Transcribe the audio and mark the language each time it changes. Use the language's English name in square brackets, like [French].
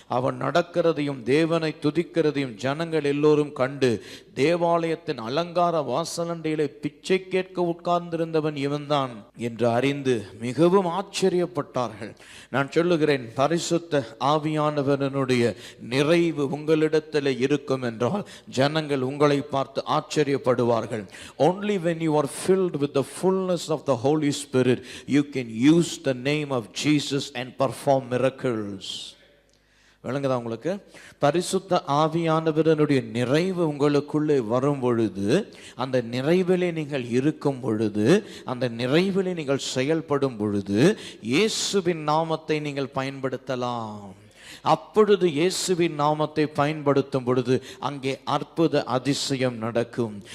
[Tamil] அவன் நடக்கிறதையும் தேவனை துதிக்கிறதையும் ஜனங்கள் எல்லோரும் கண்டு, தேவாலயத்தின் அலங்கார வாசலண்டையிலே பிச்சை கேட்க உட்கார்ந்திருந்தவன் இவன்தான் என்று அறிந்து மிகவும் ஆச்சரியப்பட்டார்கள். நான் சொல்லுகிறேன், பரிசுத்த ஆவியானவனுடைய நிறைவு உங்களிடத்தில் இருக்கும் என்றால் ஜனங்கள் உங்களை பார்த்து ஆச்சரியப்படுவார்கள். [English] Only when you are filled with the fullness of the Holy Spirit you can use the name of Jesus and perform miracles. [Tamil] விளங்குதா உங்களுக்கு? பரிசுத்த ஆவியானவருடைய நிறைவு உங்களுக்குள்ளே வரும் பொழுது, அந்த நிறைவிலே நீங்கள் இருக்கும் பொழுது, அந்த நிறைவிலே நீங்கள் செயல்படும் பொழுது இயேசுவின் நாமத்தை நீங்கள் பயன்படுத்தலாம். அப்பொழுது இயேசுவின் நாமத்தை பயன்படுத்தும் பொழுது அங்கே அற்புத அதிசயம் நடக்கும்.